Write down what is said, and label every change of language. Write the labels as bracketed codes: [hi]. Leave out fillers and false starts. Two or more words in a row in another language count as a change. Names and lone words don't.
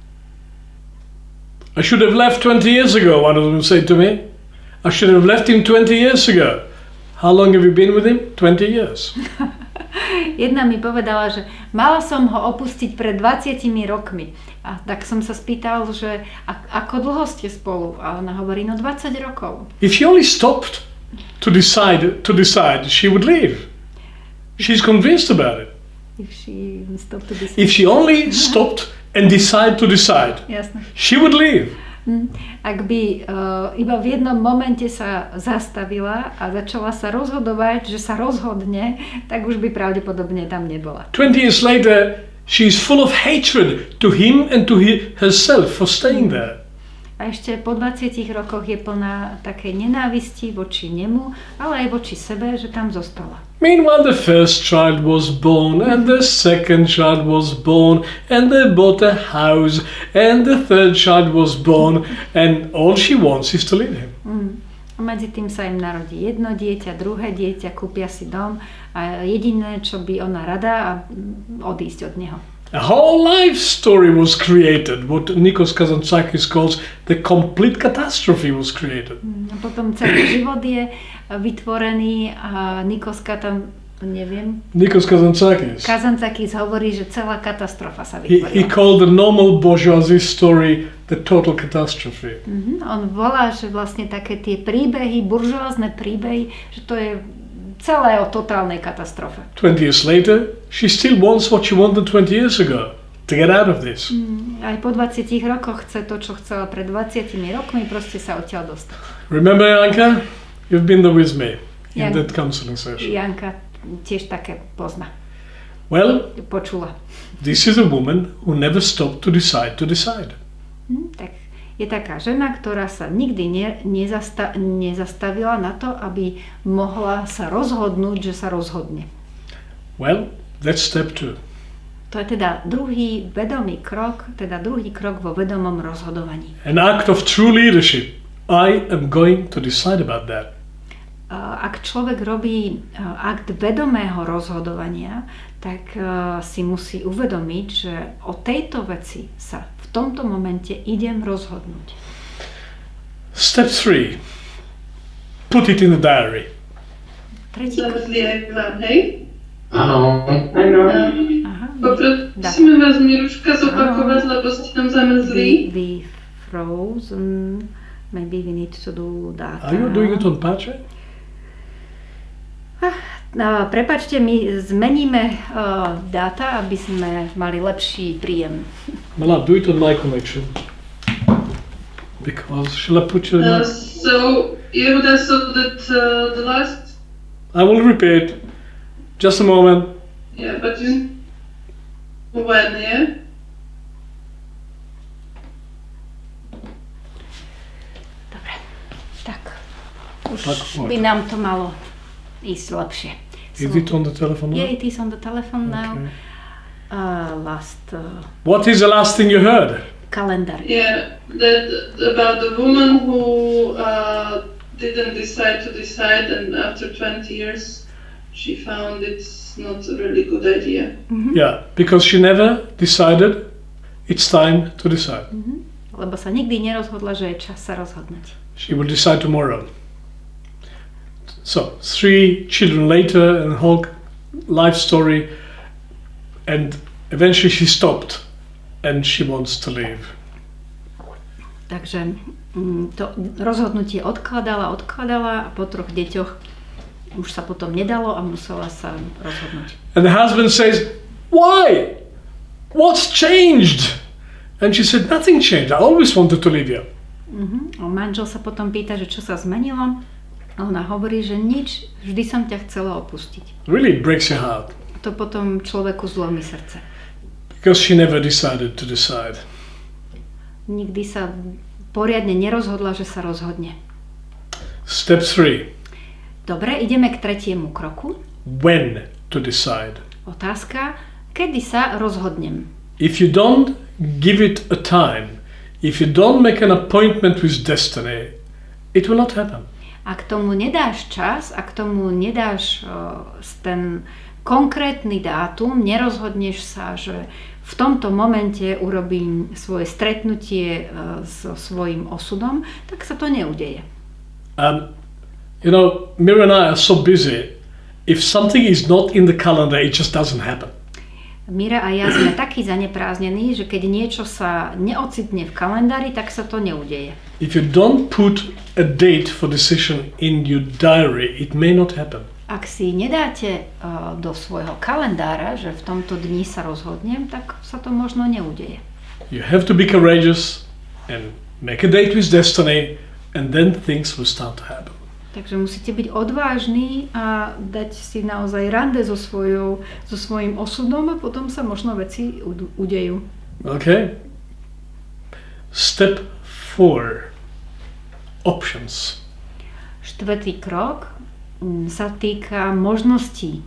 [en] I should have left 20 years ago, one of them said to me. I should have left him 20 years ago. How long have you been with him? 20 years. [sk] Jedna mi povedala, že mala som ho opustiť pred 20 rokmi. A tak som sa spýtal, že ako dlho ste spolu? A ona hovorí, no 20 rokov. [en] If she only stopped to decide, she would leave. She's convinced about it. If she stopped to decide. If she only stopped and decided to decide, [sk] Jasne. [en] she would leave. [sk] Ak by iba v jednom momente sa zastavila a začala sa rozhodovať, že sa rozhodne, tak už by pravdepodobne tam nebola. [en] 20 years later, she's full of hatred to him and to herself for staying there. [sk] A ešte po 20 rokoch je plná takej nenávisti voči nemu, ale aj voči sebe, že tam zostala. [en] Meanwhile, the first child was born, and the second child was born, and they bought a house, and the third child was born, and all she wants is to leave him. [sk] A medzi tým sa im narodí jedno dieťa, druhé dieťa, kúpia si dom a jediné, čo by ona rada, a odísť od neho. [en] A whole life story was created, what Nikos Kazantzakis calls the complete catastrophe was created. [sk] A potom celý život je vytvorený a Nikos Kazantzakis hovorí, že celá katastrofa sa vytvorila. [en] He called the normal bourgeoisie story the total catastrophe. [sk] On volá, že vlastne také tie príbehy, buržoázne príbehy, že to je celé o totálnej katastrofe. [en] 20 years later, she still wants what she wanted 20 years ago. To get out of this. [sk] Aj po 20 rokoch chce to, čo chcela pred 20 rokmi, proste sa odtiaľ dostať. [en] Remember, Janka? You've been there with me in that counseling session. [sk] Janka tiež také pozná. [en] Well, [sk] počula. [en] This is a woman who never stopped to decide. [sk] Tak je taká žena, ktorá sa nikdy nezastavila na to, aby mohla sa rozhodnúť, že sa rozhodne. [en] Well, that's step 2. [sk] To je teda druhý vedomý krok, teda druhý krok vo vedomom rozhodovaní. [en] An act of true leadership. I am going to decide about that. [sk] Ak človek robí akt vedomého rozhodovania, tak si musí uvedomiť, že o tejto veci sa v tomto momente idem rozhodnúť. [en] Step 3. Put it in the diary. [sk] Hej? Áno. Poprosíme vás, Miruška, zopakovať, lebo ste tam zamrzli. [en] We frozen. Maybe we need to do that. Are you doing it on Pache? [sk] Prepáčte, my zmeníme dáta, aby sme mali lepší príjem. [en] Mala, do it on my connection. Because, shall I put you in my... So, Yehuda, so that the last... I will repeat. Just a moment. Yeah, but you... When, yeah? [sk] Dobre, tak. Už by nám to malo ísť lepšie. [en] Is it on the telephone now? Yeah, it is on the telephone now. What is the last thing you heard? Calendar. Yeah, that about the woman who didn't decide to decide, and after 20 years she found it's not a really good idea. Mm-hmm. Yeah, because she never decided it's time to decide. Mm-hmm. [sk] Lebo sa nikdy nerozhodla, že je čas sa rozhodnúť. [en] She will decide tomorrow. So, 3 children later, and whole life story, and eventually she stopped, and she wants to leave. [sk] Takže to rozhodnutie odkladala a po 3 deťoch už sa potom nedalo a musela sa rozhodnúť. [en] And the husband says, "Why? What's changed?" And she said, "Nothing changed. I always wanted to leave you." [sk] A manžel sa potom pýta, že čo sa zmenilo. A ona hovorí, že nič, vždy som ťa chcela opustiť. [en] Really, it breaks your heart. [sk] To potom človeku zlomí srdce. [en] Because she never decided to decide. [sk] Nikdy sa poriadne nerozhodla, že sa rozhodne. [en] Step 3. [sk] Dobre, ideme k tretiemu kroku. [en] When to decide. [sk] Otázka, kedy sa rozhodnem? [en] If you don't give it a time, if you don't make an appointment with destiny, it will not happen. [sk] Ak tomu nedáš čas, ak tomu nedáš ten konkrétny dátum, nerozhodneš sa, že v tomto momente urobím svoje stretnutie so svojím osudom, tak sa to neudeje. [en] Mira and I are so busy. If something is not in the calendar, it just doesn't happen. [sk] Mira a ja sme takí zaneprázdnení, že keď niečo sa neocitne v kalendári, tak sa to neudeje. [en] If you don't put a date for decision in your diary, it may not happen. [sk] Ak si nedáte do svojho kalendára, že v tomto dni sa rozhodnem, tak sa to možno neudeje. [en] You have to be courageous and make a date with destiny, and then things will start to happen. [sk] Takže musíte byť odvážni a dať si naozaj rande so svojím osudom a potom sa možno veci udejú. [en] Okay. Step 4. Options. [sk] Štvrtý krok sa týka možností.